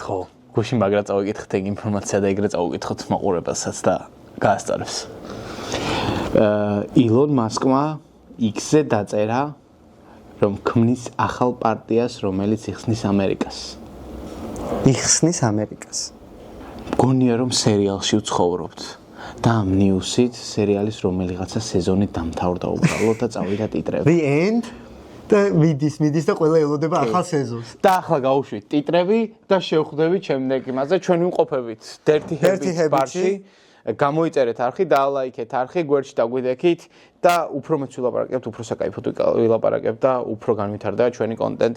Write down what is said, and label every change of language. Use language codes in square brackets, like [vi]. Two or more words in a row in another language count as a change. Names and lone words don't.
[ka] ხო გუშინ მაგრა წავიკითხეთ ეგ ინფორმაცია და ეგრე წავიკითხოთ მაყურებელსაც და გაასწორებს ილონ მასკმა X-ზე დაწერა რომ ქმნის ახალ პარტიას, რომელიც იხსნის ამერიკას. იხსნის ამერიკას. მგონია რომ სერიალში ვცხოვრობთ. და ამ ნიუსით სერიალის რომელიღაცა სეზონი დამთავრდა უბრალოდ და წავიდა ტიტრები. [en] The end [ka] და მიდის და ყველა ელოდება ახალ სეზონს. და ახლა გავუშვით ტიტრები და შევხვდებით შემდეგ იმაზე ჩვენ ვიმყოფებით Dirty Habits ბარში. გამოიწერეთ არხი, დაალაიქეთ არხი, გვერდში დაგვიდექით და უფრო მეც ვილაპარაკებთ, უფრო საკაიფოდ ვილაპარაკებთ და უფრო განვითარდება ჩვენი კონტენტი.